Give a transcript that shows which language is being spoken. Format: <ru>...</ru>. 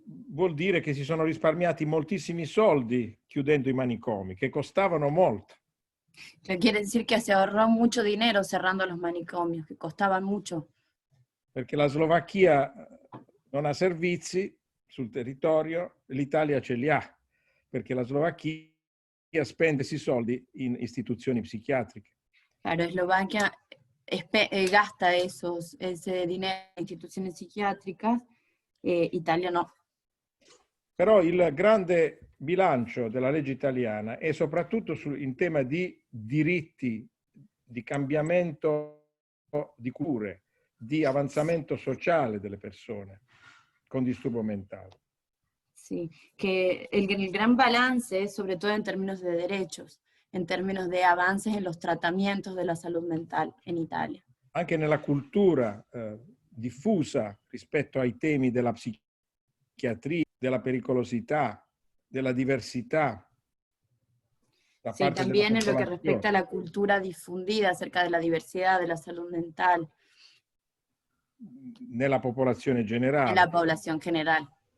<it>Vuol dire che si sono risparmiati moltissimi soldi chiudendo i manicomi, che costavano molto.</it> <es>Quiere decir que se ahorró mucho dinero cerrando los manicomios, que costaban mucho.</es> <it>Perché la Slovacchia non ha servizi sul territorio, l'Italia ce li ha, perché la Slovacchia spende questi soldi in istituzioni psichiatriche.</it> <es>Claro, Eslovaquia gasta ese dinero en instituciones psiquiátricas, Italia no.</es> <it>Però il grande bilancio della legge italiana è soprattutto in tema di diritti, di cambiamento di cure, di avanzamento sociale delle persone con disturbo mentale.</it> <es>Sí, que el gran balance es sobre todo en términos de derechos, en términos de avances en los tratamientos de la salud mental en Italia.</es> <it>Anche nella cultura diffusa rispetto ai temi della psichiatria, della pericolosità, della diversità.</it> <es>Sí, también en lo que respecta a la cultura difundida acerca de la diversidad de la salud mental.</es> <it>Nella popolazione generale. Nella popolazione generale.</it>